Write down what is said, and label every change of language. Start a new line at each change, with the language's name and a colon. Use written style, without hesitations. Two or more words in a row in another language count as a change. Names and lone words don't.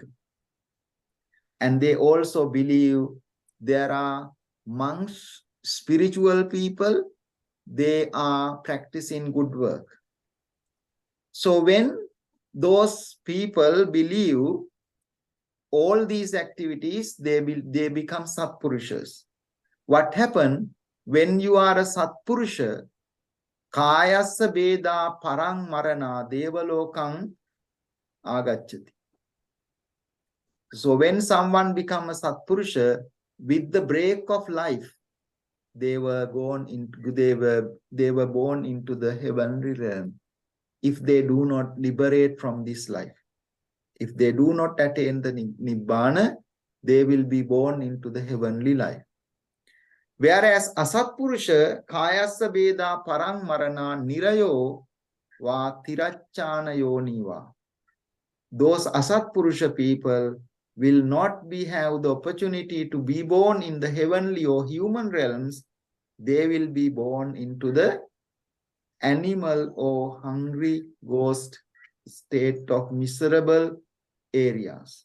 English: And they also believe there are monks, spiritual people, they are practicing good work. So when those people believe all these activities, they become sappurishas. What happened when you are a sappurusha?
Pali: Kayassa beda parang marana devalokang agacchati.
English: So when someone becomes a sappurusha, with the break of life, they were born into the heavenly realm. If they do not liberate from this life, if they do not attain the nibbana, they will be born into the heavenly life.
Pali: Whereas asappurusha kayassa beda parang marana nirayo va tirachana yoniva.
English: Those asappurusha people will not have the opportunity to be born in the heavenly or human realms. They will be born into the animal or hungry ghost state of miserable areas.